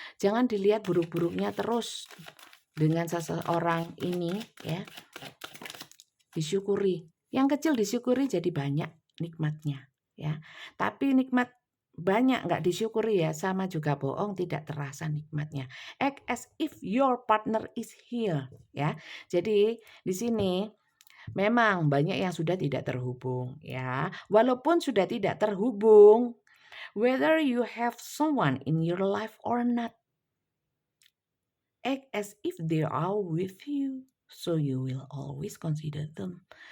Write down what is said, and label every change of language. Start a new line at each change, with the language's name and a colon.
Indonesian: Jangan dilihat buruk-buruknya terus dengan seseorang ini, ya. Disyukuri. Yang kecil disyukuri jadi banyak nikmatnya, ya. Tapi nikmat banyak nggak disyukuri ya sama juga bohong, tidak terasa nikmatnya.
English: Act as if your partner is here, ya.
Indonesian: Jadi di sini memang banyak yang sudah tidak terhubung, ya. Walaupun sudah tidak terhubung,
English: whether you have someone in your life or not, act as if they are with you, so you will always consider them.